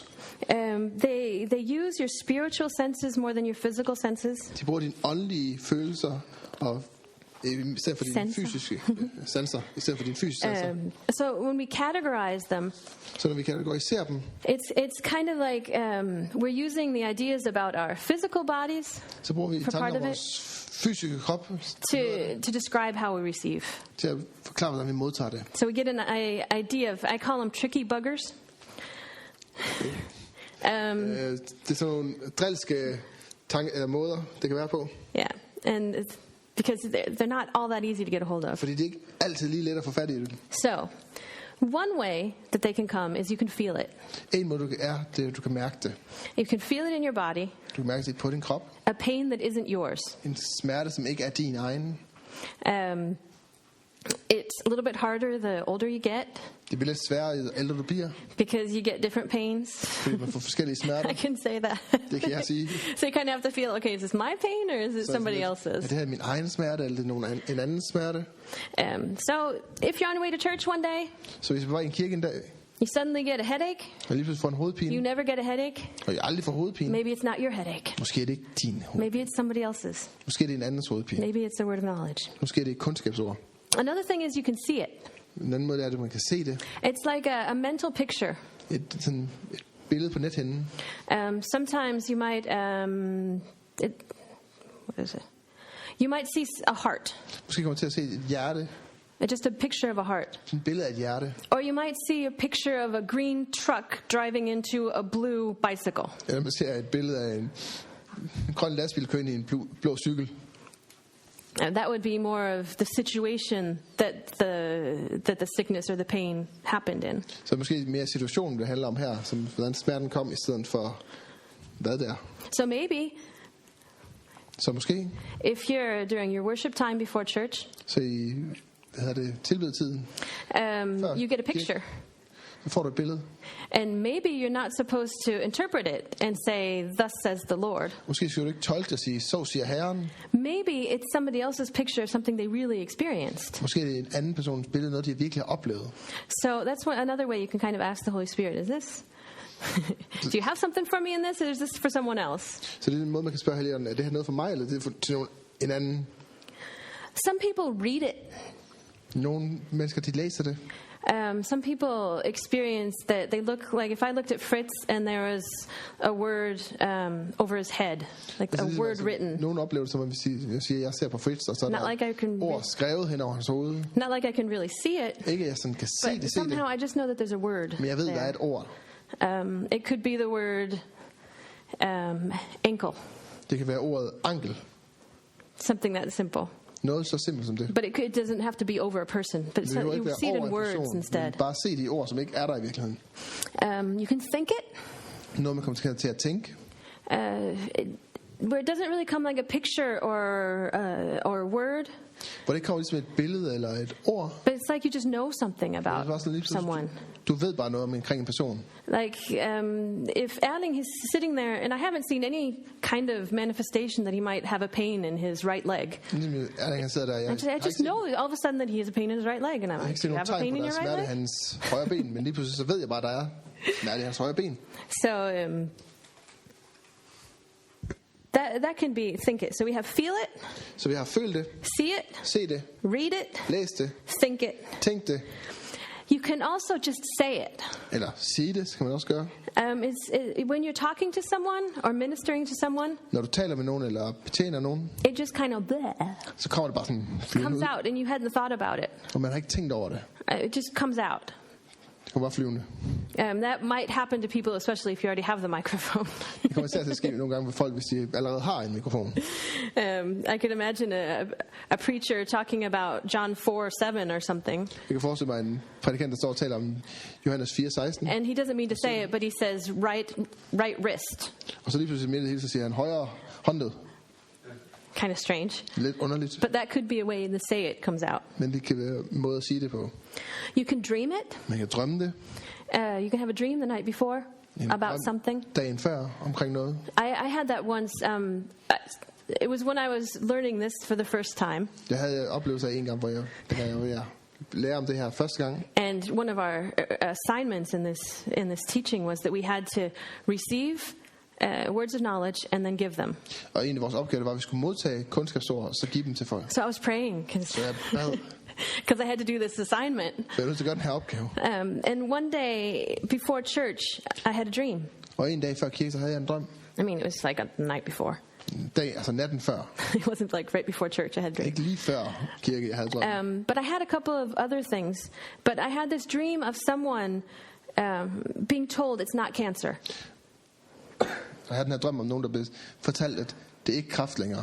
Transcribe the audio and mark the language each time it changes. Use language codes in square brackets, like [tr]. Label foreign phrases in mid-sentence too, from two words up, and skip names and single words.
[en] They use your spiritual senses more than your physical senses. [da] De bruger dine åndelige følelser, og i stedet for dine Sanser. fysiske sanser, i stedet for dine fysiske sanser. [en] So when we categorize them, [da] Så når vi kategoriserer dem, [en] it's kind of like we're using the ideas about our physical bodies [da] så bruger vi [en] For part [da] tanker om [en] of [da] vores fysiske krop [en] to describe how we receive. [da] til at forklare, hvordan vi modtager det. [en] So we get an idea of, I call them tricky buggers. [da] Det er sådan nogle drilske måder, det kan være på. [en] Yeah, and it's because they're not all that easy to get a hold of. [da] Fordi det er ikke altid lige let at få fat i det. [en] So, one way that they can come is you can feel it. [da] En måde, du kan mærke det. [en] You can feel it in your body, [da] Du kan mærke det på din krop. [en] a pain that isn't yours. [da] En smerte, som ikke er din egen. [en] It's a little bit harder the older you get [da] Det bliver lidt sværere, jo ældre du bliver, [en] because you get different pains. [da] fordi man får forskellige smerter. [en] I can say that. [da] Det kan jeg sige. [en] So you kind of have to feel, okay, is this my pain or is it [da] Så [en] somebody [da] er [en] else's? [da] det her min egen smerte, eller er det en anden smerte? [en] So if you're on your way to church one day, [da] Så hvis vi var i en kirke en dag, [en] you suddenly get a headache, [da] og lige pludselig får en [en] you [da] hovedpine, [en] never get a headache, [da] og jeg aldrig får hovedpine, [en] maybe it's not your headache. [da] måske er det ikke din hoved. [en] Maybe it's somebody else's. [da] Måske er det en andens hovedpine. [en] Maybe it's the word of knowledge. [da] Måske er det et kundskabsord. [en] Another thing is you can see it. [da] En anden måde er, at man kan se det. [en] It's like a mental picture. [da] Et billede på nethinden. [en] Sometimes you might, what is it? You might see a heart, [da] Måske kommer man til at se et hjerte. [en] just a picture of a heart. [da] Et billede af et hjerte. [en] Or you might see a picture of a green truck driving into a blue bicycle. [da] Eller man ser et billede af en grøn lastbil køre ind i en blå cykel. [en] That would be more of the situation that the sickness or the pain happened in. [da] Så måske mere situationen, det handler om her, som hvordan smerten kom, i stedet for hvad der. [en] So maybe [da] Så måske, [en] if you're during your worship time before church, [da] så i tilbedetiden, [en] you get a picture. [da] så får du et billede. [en] And maybe you're not supposed to interpret it and say, thus says the Lord. [da] Måske skal du ikke tolke det og sige, så siger Herren. [en] Maybe it's somebody else's picture of something they really experienced. [da] Måske er det en anden persons billede, noget de virkelig har oplevet. [en] So that's another way you can kind of ask the Holy Spirit, is this? Do you have something for me in this, or is this for someone else? [da] Så det er en måde, man kan spørge Helligånden, er det her noget for mig, eller er det for til en anden? [en] Some people read it. [da] Nogle mennesker, de læser det. [en] Some people experience that they look like, if I looked at Fritz and there was a word over his head, like a word written. [da] Nogle oplever det, som at jeg siger, jeg ser på Fritz, og så er [en] Not like I [da] der [en] can [da] ord skrevet hen over hans hoved. [en] Not like I can really see it, [da] Ikke at jeg sådan kan se [en] but [da] det, [en] somehow I just know that there's a word [da] men jeg ved, der er [en] there. [da] et ord. [en] It could be the word ankle, [da] Det kan være ordet ankel. [en] something that simple. [da] Noget så simpelt som det. [en] But it doesn't have to be over a person. But [da] Det behøver [en] you [da] ikke være [en] see it [da] over [en] in [da] en [en] words [da] person, [en] instead. [da] men bare se de ord, som ikke er der i virkeligheden. [en] You can think it. [da] Noget, man kommer til at tænke. [en] Where it doesn't really come like a picture or a word, [da] Hvor det ikke kommer ligesom et billede eller et ord. [en] but it's like you just know something [da] Det er bare [en] about [da] sådan lige pludselig, [en] someone. [da] du ved bare noget omkring en person. [en] Like if Erling is sitting there, and I haven't seen any kind of manifestation that he might have a pain in his right leg. [da] Ligesom Erling, han sidder der. [en] I just know all of a sudden that he has a pain in his right leg, and I'm [da] Jeg har [en] like, [da] ikke set [en] do you [da] nogen [en] have a [da] tegn [en] pain [da] på, [en] in [da] der er [en] your [da] smerte i [en] right leg? [da] hans højre ben, men lige pludselig så ved jeg bare, at der er smerte i hans højre ben. [en] So that can be think it. So we have feel it, [da] Så vi har følt det, [en] see it, [da] se det, [en] read it, [da] læs det, [en] think it. [da] tænk det, [en] You can also just say it. [da] eller sige det, skal man også gøre. [en] When you're talking to someone or ministering to someone, [da] Når du taler med nogen eller betjener nogen, [en] it just kind of [da] så kommer det bare sådan flyvende [en] comes [da] ud, [en] out, and you hadn't thought about it. [da] og man har ikke tænkt over det. [en] It just comes out. [da] Det kommer bare flyvende. [en] That might happen to people, especially if you already have the microphone. [da] Det kommer især til at ske nogle gange med folk, hvis de allerede har en mikrofon. [en] I can imagine a preacher talking about John 4:7 or something, [da] Jeg kan forestille mig en prædikant, der står og taler om Johannes 4:16, [en] and he doesn't mean to say it, but he says right wrist. [da] og så lige pludselig midt i det hele, så siger han højre håndled. [en] Kind of strange, [da] Lidt underligt, [en] but that could be a way the say it comes out. [da] men det kan være en måde at sige det på. [en] You can dream it. [da] Man kan drømme det [en] You can have a dream the night before [da] En [en] about [da] drøm [en] something. [da] dagen før omkring noget. [en] I had that once. It was when I was learning this for the first time, [da] Jeg havde oplevelser af en gang, hvor jeg var ved at lære om det her første gang. [en] and one of our assignments in this teaching was that we had to receive words of knowledge and then give them. [da] Og en af vores opgaver var, at vi skulle modtage kundskabsord, og så give dem til folk. [en] So I was praying [da] Så jeg bad, [en] because I had to do this assignment. [da] så jeg nødt til at gøre den her opgave. [en] And one day before church, I had a dream. [da] Og en dag før kirke, så havde jeg en drøm. [en] I mean, it was like the night before. [da] En dag, altså natten før. [en] It wasn't like right before church I had a dream. [da] Ikke lige før kirke, jeg havde drøm. [en] But I had a couple of other things. But I had this dream of someone being told it's not cancer. [da] Jeg havde den her drøm om nogen, der blev fortalt, at det er ikke kræft længere.